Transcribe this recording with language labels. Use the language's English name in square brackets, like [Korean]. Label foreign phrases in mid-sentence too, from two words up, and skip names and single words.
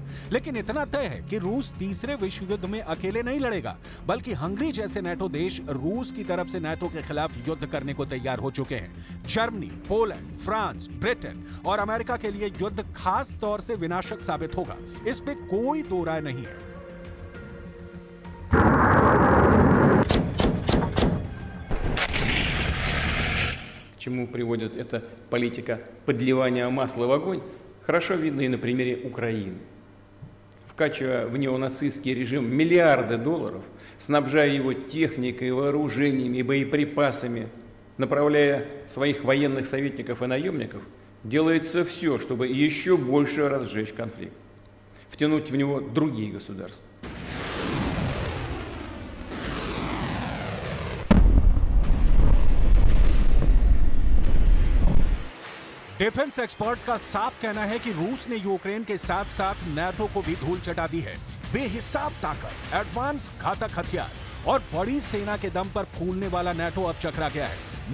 [Hindi] लेकिन इतना तय है कि रूस तीसरे विश्व युद्ध में अकेले नहीं लड़ेगा, बल्कि हंगरी जैसे नाटो देश रूस की तरफ से नाटो के खिलाफ युद्ध करने को तैयार हो चुके हैं। जर्मनी, पोलैंड, फ्रांस, ब्रिटेन और अमेरिका के लिए युद्ध खास तौर से विनाशक साबित होगा, इस पे कोई दो राय नहीं है। [Russian] К чему приводит эта политика подливания масла в огонь, хорошо видно и на примере Украины. Вкачивая в неонацистский режим миллиарды долларов, снабжая его техникой, вооружениями и боеприпасами, направляя своих военных советников и наемников, делается все, чтобы еще больше разжечь конфликт, втянуть в него другие государства. [English] defense experts [Hindi] का साफ कहना है कि रूस ने यूक्रेन के साथ साथ नाटो को भी धूल चटा दी है। बेहिसाब ताकत, एडवांस घातक हथियार और बड़ी सेना के दम पर फूलने वाला नाटो अब चकरा गया है।